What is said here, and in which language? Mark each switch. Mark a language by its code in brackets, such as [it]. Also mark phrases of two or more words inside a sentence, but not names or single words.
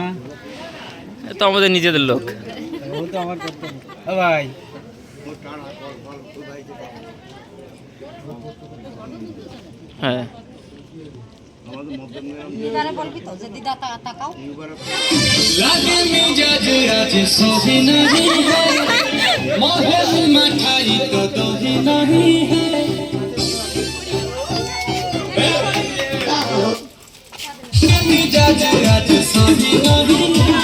[bn] তো আমাদের নিজেদের লোক। ও তো আমার কর্তব্য। ভাই হ্যাঁ দিদারে বলবি তো যে দিদা তাকাও। [hi] लागे मिजाज आज सोही नहीं है, मोहन मठाई तो दही नहीं है। मिजाज आज सोही नहीं